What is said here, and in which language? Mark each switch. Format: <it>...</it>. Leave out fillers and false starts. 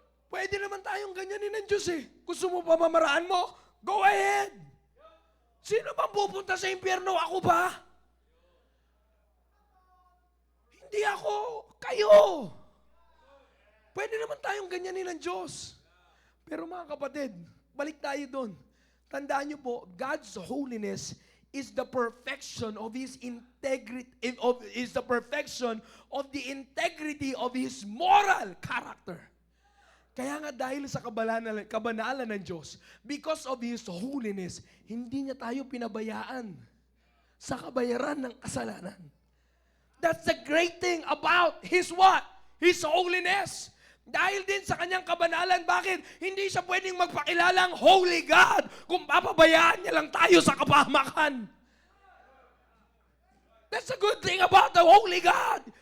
<tl>Pwede naman tayong ganyanin ng Diyos eh. Gusto mo pa mamaraan mo? Go ahead! Sino bang pupunta sa impyerno? Ako ba? Hindi ako. Kayo! Pwede naman tayong ganyanin ng Diyos. Pero mga kapatid, balik tayo doon. Tandaan niyo po,</tl> <en>God's holiness is the perfection of His integrity, is the perfection of the integrity of His moral character.</en> <tl>Kaya nga dahil sa kabanalan ng Diyos,</tl> <en>because of His holiness,</en> <tl>hindi niya tayo pinabayaan sa kabayaran ng kasalanan.</tl> <en>That's the great thing about His what? His holiness.</en> <tl>Dahil din sa kanyang kabanalan, bakit? Hindi siya pwedeng magpakilalang Holy God kung papabayaan niya lang tayo sa kapahamakan.</tl> <en>That's the good thing about the Holy God.</en>